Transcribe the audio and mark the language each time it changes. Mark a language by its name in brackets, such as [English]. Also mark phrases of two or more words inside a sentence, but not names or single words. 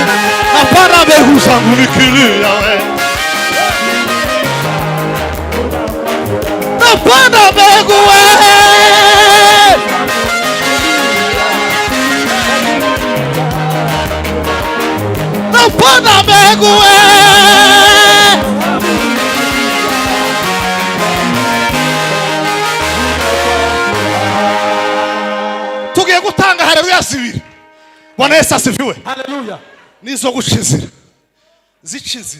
[Swahili] Napanda mbegu zangu nikilia we. Napanda mbegu we. Napanda mbegu we. [Rundi] Tugiye gutanga haleluya zibiri. [Swahili] Bwana Yesu asifiwe. Haleluya. [Rundi] Nizo gucizira. Zicizira.